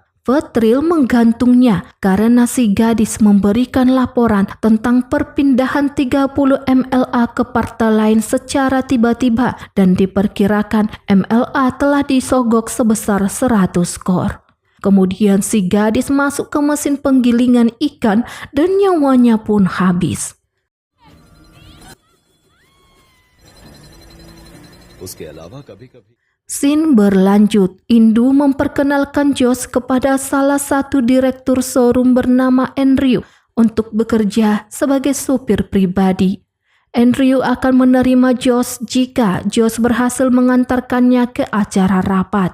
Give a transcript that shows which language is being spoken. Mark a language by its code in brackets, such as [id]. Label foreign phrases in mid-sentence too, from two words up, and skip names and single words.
[id] Vetril menggantungnya karena si gadis memberikan laporan tentang perpindahan 30 MLA ke partai lain secara tiba-tiba dan diperkirakan MLA telah disogok sebesar 100 skor. Kemudian si gadis masuk ke mesin penggilingan ikan dan nyawanya pun habis. [hi] उसके अलावा कभी-कभी [id] Scene berlanjut. Indu memperkenalkan Josh kepada salah satu direktur showroom bernama Andrew untuk bekerja sebagai supir pribadi. Andrew akan menerima Josh jika Josh berhasil mengantarkannya ke acara rapat.